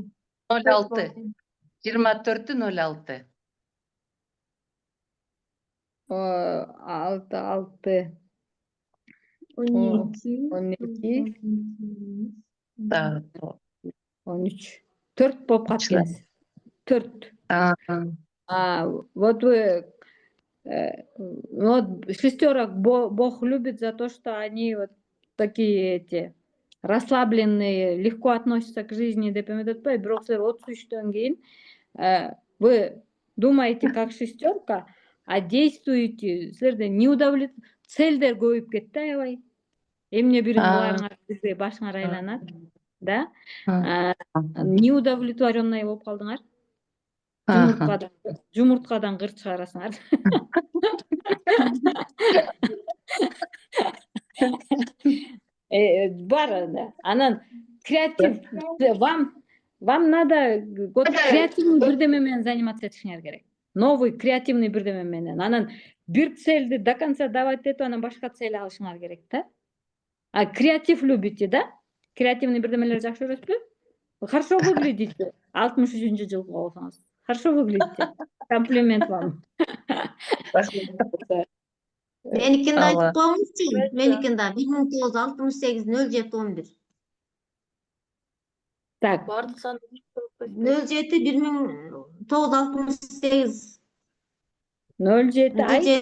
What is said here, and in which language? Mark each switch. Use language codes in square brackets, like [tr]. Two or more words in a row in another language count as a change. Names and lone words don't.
[ky] 06 24/06. 6 12 [ru] Да. [ky] 13 4 болуп калыпсыз. 4. [ru] Вот вы вот шестерок Бог любит за то, что они вот такие эти расслабленные, легко относятся к жизни [ky] деп эметпейби, бирок силер 33-төн кийин [ru] вы думаете как шестерка, а действуете, [ky] силерде целдер көбөйүп кетти аябай. Эмне бирин кыларыңар бизде башыңар айланат, да? Неудовлетворенный болуп калдыңар. Жумурткадан кырт чыгарасыңар. Бар анда. Анан креатив. [ru] Вам надо вот креативный [ky] бирдеме менен [ru] заниматься [ky] этишиңер керек. [ru] Новый креативный [ky] бирдеме менен. Анан бир целди [ru] до конца давать [ky] этип, анан башка цель алышыңар керек да. [ru] А креатив любите, да? [ky] Креативный бирдемелер жакшы көрөсүзбү? [ru] Хорошо выглядите. 63-жылкы болсоңуз. Хорошо выглядите. Комплимент вам. [ky] Меникini айтып коюңузчу. Меникini да 1968 07 11. [ru] Так. 07 1968. [ky] 07 ay.